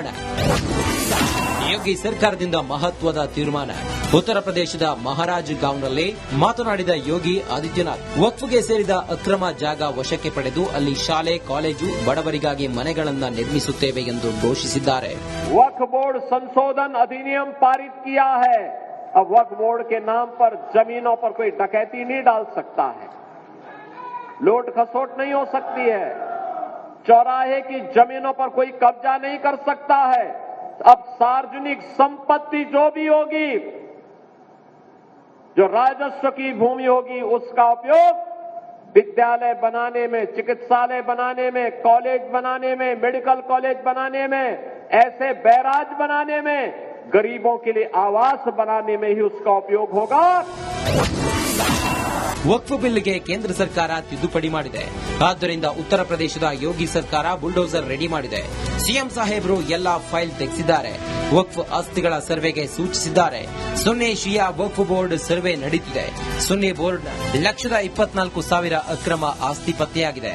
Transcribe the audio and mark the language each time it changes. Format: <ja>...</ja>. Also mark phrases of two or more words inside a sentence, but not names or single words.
<kn>ಯೋಗಿ ಸರ್ಕಾರದಿಂದ ಮಹತ್ವದ ತೀರ್ಮಾನ. ಉತ್ತರ ಪ್ರದೇಶದ ಮಹಾರಾಜ್ ಗಾಂವ್ನಲ್ಲಿ ಮಾತನಾಡಿದ ಯೋಗಿ ಆದಿತ್ಯನಾಥ್, ವಕ್ಫ್ಗೆ ಸೇರಿದ ಅಕ್ರಮ ಜಾಗ ವಶಕ್ಕೆ ಪಡೆದು ಅಲ್ಲಿ ಶಾಲೆ, ಕಾಲೇಜು, ಬಡವರಿಗಾಗಿ ಮನೆಗಳನ್ನ ನಿರ್ಮಿಸುತ್ತೇವೆ ಎಂದು ಘೋಷಿಸಿದ್ದಾರೆ.</kn> <hi>वक्फ बोर्ड संशोधन अधिनियम पारित किया है. अब वक्फ बोर्ड के नाम पर जमीनों पर कोई डकैती नहीं डाल सकता है, लूट खसोट नहीं हो सकती है, चौराहे की जमीनों पर कोई कब्जा नहीं कर सकता है. अब सार्वजनिक संपत्ति जो भी होगी, जो राजस्व की भूमि होगी, उसका उपयोग विद्यालय बनाने में, चिकित्सालय बनाने में, कॉलेज बनाने में, मेडिकल कॉलेज बनाने में, ऐसे बैराज बनाने में, गरीबों के लिए आवास बनाने में ही उसका उपयोग होगा.</hi> <kn>ವಕ್ಫ್ ಬಿಲ್ಗೆ ಕೇಂದ್ರ ಸರ್ಕಾರ ತಿದ್ದುಪಡಿ ಮಾಡಿದೆ. ಆದ್ದರಿಂದ ಉತ್ತರ ಪ್ರದೇಶದ ಯೋಗಿ ಸರ್ಕಾರ</kn> <en>bulldozer ready</en> <kn>ಮಾಡಿದೆ. ಸಿಎಂ ಸಾಹೇಬರು ಎಲ್ಲಾ ಫೈಲ್ ತೆಗೆಸಿದ್ದಾರೆ. ವಕ್ಫ್ ಆಸ್ತಿಗಳ ಸರ್ವೆಗೆ ಸೂಚಿಸಿದ್ದಾರೆ. ಸುನ್ನಿ ಶಿಯಾ ವಕ್ಫ್ ಬೋರ್ಡ್ ಸರ್ವೆ ನಡೆಯುತ್ತಿದೆ. ಸುನ್ನಿ ಬೋರ್ಡ್ನ 1,24,000 ಅಕ್ರಮ ಆಸ್ತಿ ಪತ್ತೆಯಾಗಿದೆ.</kn>